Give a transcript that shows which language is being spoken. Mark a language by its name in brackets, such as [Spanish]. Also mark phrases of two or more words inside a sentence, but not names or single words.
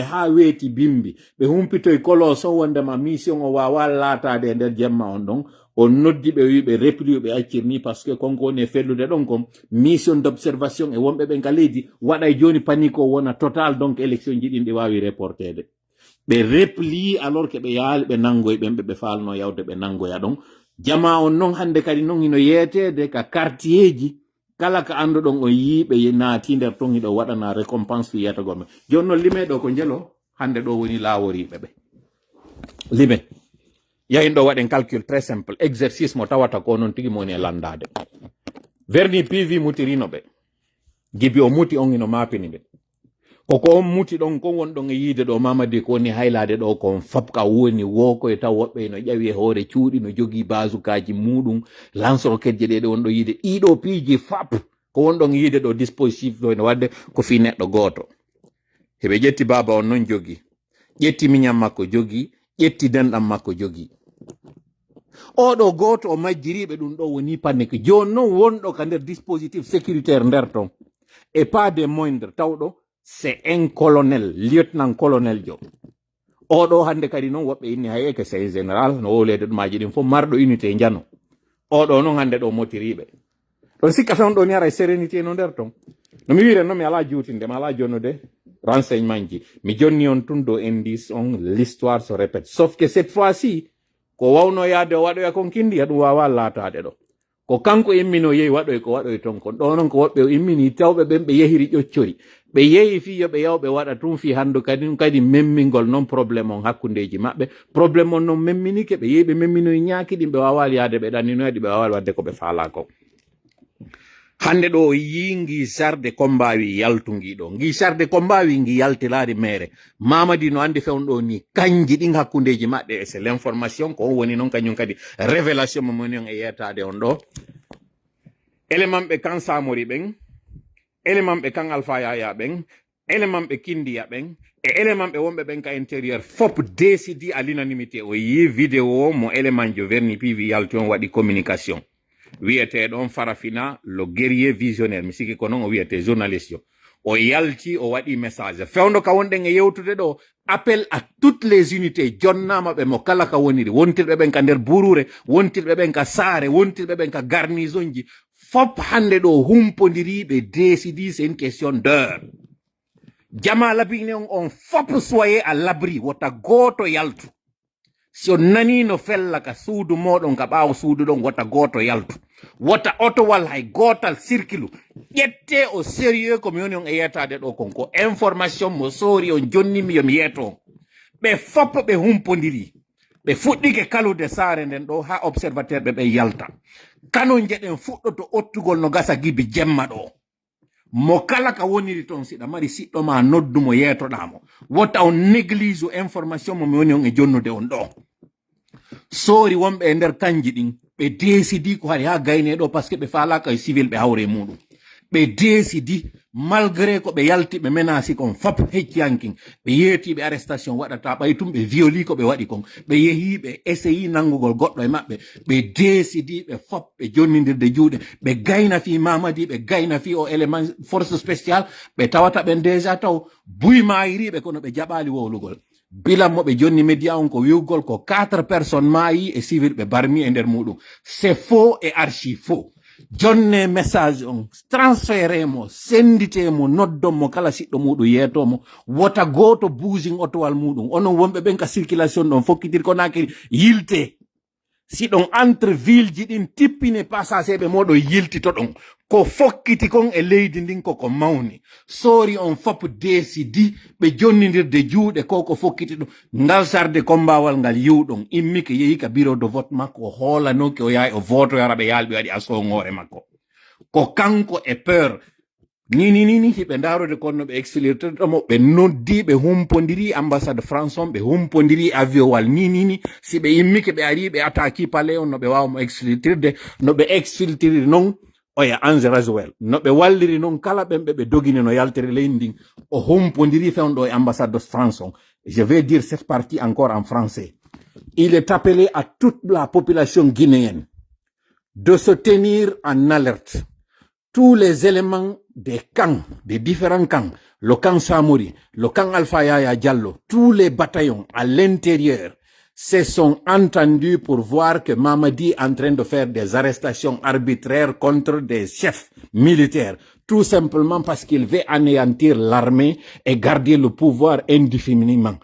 [Fula] ha weeti bimbi ɓe humpitoye kolos on wondema mission o wawa laatade e nder jemma on ɗon on noddi ɓe wi ɓe repli ɓe accirni par [French] ce que [Fula] konko woni e fellude ɗon kom [French] mission d' observation [Fula] e wonɓe ɓen ka leydi waɗa joni panique o wona [French] total donc élection [Fula] ji ɗin ɗi wawi reportede ɓe repli [French] alors que [Fula] ɓe yaali ɓe nangoye ɓen ɓe falno yawde ɓe nangoya ɗon jama on noon hande kadi noon hino yeetede ka quartier ji kala ka anduɗon o yiiɓe naati nder ton hiɗo waɗana récompense fi yiyata gomme joni noon lime ɗo ko jelo hande ɗo woni laaworiɓe ɓe lime yahin ɗo waɗen [French] calcul très simple exercice [Fula] mo tawata ko noon tigi mo woni e landade verni PV mutirino ɓe Gibi o muti on hino mapini ɓe koko on muti ɗon kon wonɗon e yiide ɗo Mamadi ko woni haylade ɗo kon fabka woni woko e taw woɓɓe no ƴawi e hoore cuuɗi no jogii basukaji muɗum [French] lance roquette [Fula] je ɗeɗe wonɗo yiide ɗiɗo piiji fap ko wonɗon yiide ɗo dispositif ɗo ene wadde ko fi neɗɗo goto heɓe ƴetti baba on noon jogi ƴetti miñam makko jogi ƴetti denɗam makko jogi oɗo goto o majjiriɓe ɗum ɗo woni panique joni noon wonɗo ka nder [French] dispositif sécuritaire [Fula] nder ton [French] et pas des moindres [Fula] tawɗo [French] c'est un colonel lieutenant colonel [Fula] jo oɗo hande kadi noon woɓɓe inni haye [French] que c'est général [Fula] no wowlede ɗumaji ɗin fof marɗo unité jano oɗo noon hande ɗo motiriɓe ɗon sikka fewn ɗo ni ara sérénité no nder ton no mi wiren noon mi ala juutinde mi ala jonnude renseignement ji mi jonni on tun do indice on [French] l'histoire se répète sauf que cette fois-ci [Fula] ko wawno yaade o waɗoya kon kindi ɗum wawa laatade ɗo ko kanko immino yehi waɗoy ko waɗoy ton kon ɗo noon ko woɓɓe immini tawɓe ɓen ɓe yehiri ƴoccori ɓe yehi fi yoɓe yawɓe waɗa tum fi hanndu kadi memmingol noon probléme on hakkundeji maɓɓe probléme on noon memminike ɓe yehi ɓe memminoye ñaaki ɗin ɓe wawali yaade ɓe ɗanninoyɗi ɓe wawali wadde ko ɓe faala ko hande ɗo yi ngi sarde combawi yaltungi ɗo ngi sarde combawi ngi yaltilari mere Mamadi no andi fewn ɗo ni kanji ɗin hakkundeji maɓɓe [French] c'est l'information [Fula] ko woni noon kañum kadi révélation mo moni on e yettade on ɗo élément ɓe kan Samori ɓen élément ɓe kan Alpha Yaya ɓen élément ɓe Kindiya ɓen e élément ɓe wonɓe ɓen ka intérieur fop décidi [French] à l'unanimité [Fula] o yi vidéo mo élément jo verni PV yalti on waɗi communication wiyete ɗon Farafina le guerrier visionnaire mi siki ko noon o wiyete journaliste yo o yalti o waɗi message fewndo ka wonɗen e yewtude ɗo [French] appel à toutes les unités [Fula] jonnama ɓe mo kala ka woniri wontirɓe ɓen ka nder burure wontirɓe ɓen ka saare wontirɓe ɓen ka garnison ji fop hande ɗo humpodiri ɓe décidi [French] c'est une question d'heure [Fula] jama labine on fop [French] soyez à l'abri [Fula] wota goto yaltu si on nani no fella ka suudu moɗon ka ɓaawo suudu ɗon wota goto yaltu wota otowal hay gotal circule ƴette [French] au sérieux [Fula] komi woni on e yetade ɗo kon ko information mo soori on jonnimi yomi yeeto ɓe fop ɓe humpodiri ɓe fuɗɗike kalude saare nden ɗo ha observateur ɓe yalta kanon jeɗen fuɗɗoto ottugol no gasa gibi jemma ɗo mo kala ka woniri ton siɗa mari siɗɗo ma noddumo yeetoɗamo wota on néglige information mo mi woni on e jonnude on ɗo soori wonɓe e nder kanji ɗin ɓe décidi ko hari ha gayne ɗo [French] par ce que [Fula] ɓe falaka e civil ɓe hawre muɗum ɓe décidi malgré ko ɓe yalti ɓe menasi kon fop hecciyankin ɓe yeetiɓe arrestation waɗata ɓay tum ɓe violi ko ɓe waɗi kon ɓe yehi ɓe essayi nangugol goɗɗo e maɓɓe ɓe décidi ɓe fop ɓe jonnidirde juuɗe ɓe gayna fi Mamadi ɓe gayna fi o [French] élément force spéciale [Fula] ɓe tawata ɓen déjà taw buymayiriɓe kono ɓe jaɓali wowlugol bilan mo ɓe jonni média on ko wiwgol ko 4 personnes maayi e civil ɓe barmi e nder muɗum [French] c'est faux et archi faux [Fula] jonne message on transféré mo sendite mo noddon mo kala siɗɗo muɗum yeetomo wota goto bouging otowal muɗum onon wonɓe ɓen ka circulation ɗon fokkitir ko nakiri yilte si ɗon [French] entre ville [Fula] ji ɗin tippine passageɓe moɗon yiltito ɗon ko fokkiti kon e leydi ndin koko mawni soori on fop décidi ɓe jonnidirde juuɗe ko fokkiti ɗum ngal sarde kombawal ngal yiwɗon immike yehi ka [French] bureau de vote [Fula] makko o hoolanoki o yahi o votoyara ɓe yaalɓe waɗi asongore makko ko kanko e peur ni hiɓe ndarude konno ɓe exfiltretomo ɓe noddi ɓe humpodiri ambassade France on ɓe humpodiri avion wal ni si ɓe immike ɓe ari ɓe [French] attaque palais [Fula] on no ɓe wawmo exfiltride no ɓe exfiltriri non oya Ange Raswell no ɓe walliri non kala ɓen ɓe dogini no yaltere leydi ndin o humpodiri fewɗo e [French] ambassade de France on je vais dire cette partie encore en français il est appelé à toute la population guinéenne de se tenir en alerte tous les éléments des camps, des différents camps, le camp Samori, le camp Alpha Yaya Diallo, tous les bataillons à l'intérieur se sont entendus pour voir que Mamadi est en train de faire des arrestations arbitraires contre des chefs militaires, tout simplement parce qu'il veut anéantir l'armée et garder le pouvoir indéfiniment.